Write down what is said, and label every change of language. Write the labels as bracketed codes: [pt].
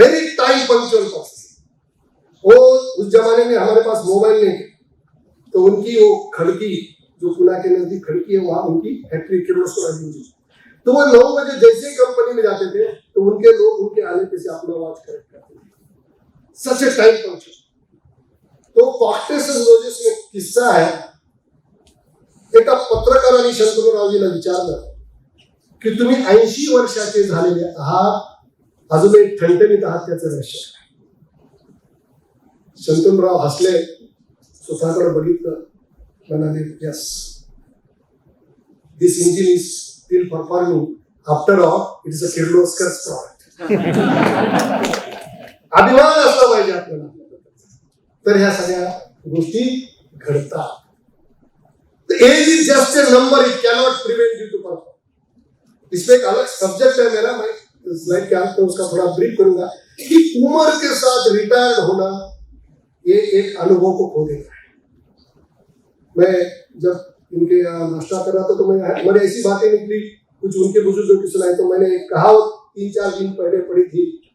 [en] Very time punctual person. [hi] वो उस जमाने में हमारे पास मोबाइल नहीं, तो उनकी वो खड़की जो पुणे के नजदीक खड़की है, वहां उनकी फैक्ट्री किर्लोस्कर आदि जी, तो वो 9 बजे जैसे ही कंपनी में जाते थे तो उनके लोग उनके आने पे से अपना वॉच करेक्ट करते थे। [en] Such a time punctual. [mr] तो कॉकटेल्स एंड रोजेस में किस्सा है, एका पत्रकारांनी शंतनुरावजीला विचारलं की तुम्ही 80 वर्षाचे झालेले आहात, अजूनही ठणठणीत आहात, त्याचं रहस्य काय? शंतनुराव हसले, स्वतःकडे बघितलं, म्हणाले [en] Yes, this engine is still performing, after all it is a Kirloskar's product. [mr] अभिमान असला पाहिजे आपल्याला, तर ह्या सगळ्या गोष्टी घडतात। [en] Age is just a number, it cannot prevent you to perform. [hi] इस पे एक अलग सब्जेक्ट है मेरा, मैं स्लाइड के अंत में उसका थोड़ा ब्रीफ करूंगा कि उम्र के साथ रिटायर्ड होना ये एक अनुभव को खो देता है। मैं जब इनके यहाँ नाश्ता कर रहा था तो मैंने ऐसी बातें निकली, कुछ उनके बुजुर्गों की सुनाई, तो मैंने एक कहावत 3-4 दिन पहले पढ़ी थी।